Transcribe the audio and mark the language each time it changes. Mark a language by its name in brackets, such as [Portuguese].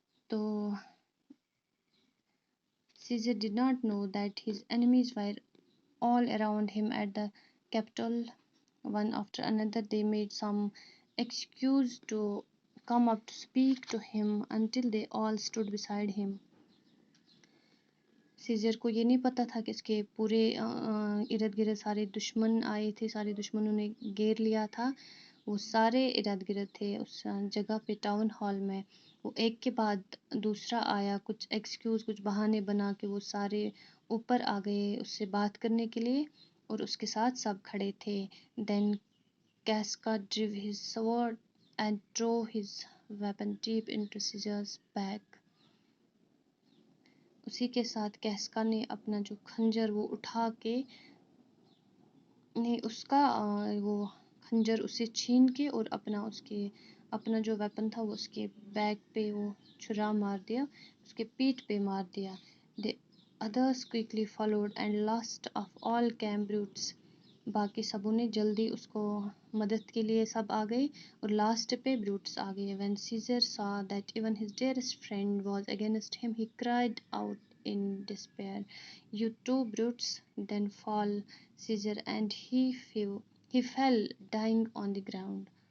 [English] تو Caesar did not know that his enemies were all around him at the capital. One after another, they made some excuse to come up to speak to him until they all stood beside him. [Urdu] Scissor کو یہ نہیں پتہ تھا کہ اس کے پورے ارد گرد سارے دشمن آئے تھے، سارے دشمنوں نے گھیر لیا تھا. وہ سارے ارد گرد تھے اس جگہ پہ، ٹاؤن ہال میں. وہ ایک کے بعد دوسرا آیا، کچھ ایکسکیوز، کچھ بہانے بنا کے وہ سارے اوپر آ گئے اس سے بات کرنے کے لیے، اور اس کے ساتھ سب کھڑے تھے. [English] Then Casca drew his sword and drew his weapon deep into Caesar's back. [Urdu] اسی کے ساتھ کیسکا نے اپنا جو کھنجر وہ اٹھا کے اس کا وہ کھنجر اسے چھین کے اور اپنا جو ویپن تھا وہ اس کے بیک پہ وہ چھرا مار دیا، اس کے پیٹھ پہ مار دیا. [English] The others quickly followed and last of all came Brutus. [Urdu] باقی سبوں نے جلدی اس کو مدد کے لیے سب آ گئے اور لاسٹ پہ بروٹس آ گئے. [English] When Caesar saw that even his dearest friend was against him, he cried out in despair, "You too, Brutus, then fall, Caesar," and he fell dying on the ground.